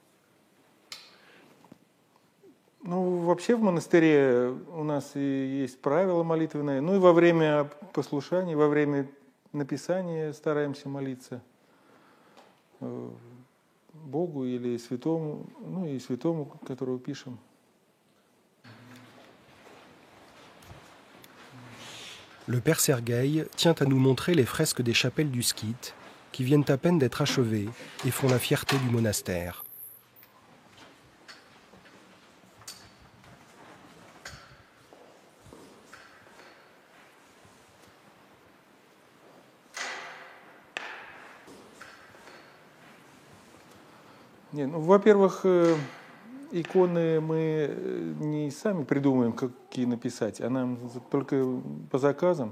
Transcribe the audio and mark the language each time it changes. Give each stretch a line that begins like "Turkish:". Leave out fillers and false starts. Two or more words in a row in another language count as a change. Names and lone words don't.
Russian: Ну, вообще в монастыре у нас и есть правила молитвенные. Ну и во время послушания, во время написания стараемся молиться Богу или святому, ну и святому, которого pишем.
French: Le père Sergueï tient à nous montrer les fresques des chapelles du Skit qui viennent à peine d'être achevées et font la fierté du monastère.
Russian: Не, ну, во-первых, иконы мы не сами придумываем, какие написать, а нам только по заказам.